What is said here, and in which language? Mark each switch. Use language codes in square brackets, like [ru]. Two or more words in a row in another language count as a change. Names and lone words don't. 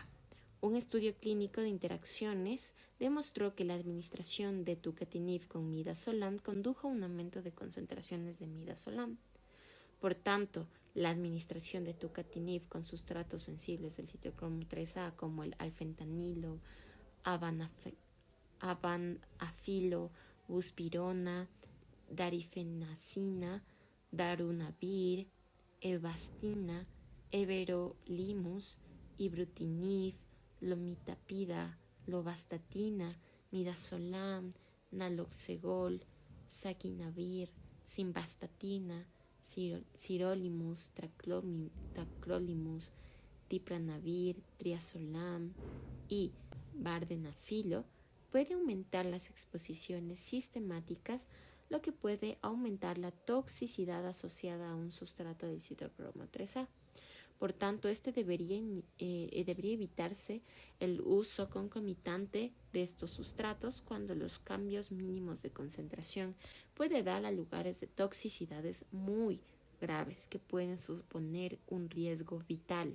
[es] Un estudio clínico de interacciones demostró que la administración de tucatinib con midazolam condujo a un aumento de concentraciones de midazolam. Por tanto, la administración de tucatinib con sustratos sensibles del citocromo 3A como el alfentanilo, avanafilo, buspirona, darifenacina, darunavir, evastina, everolimus, ibrutinib, lomitapida, lovastatina, midazolam, naloxegol, saquinavir, simvastatina, sirolimus, tacrolimus, tipranavir, triazolam y vardenafilo, puede aumentar las exposiciones sistemáticas, lo que puede aumentar la toxicidad asociada a un sustrato del citocromo 3A. Por tanto, debería evitarse el uso concomitante de estos sustratos cuando los cambios mínimos de concentración pueden dar a lugares de toxicidades muy graves que pueden suponer un riesgo vital.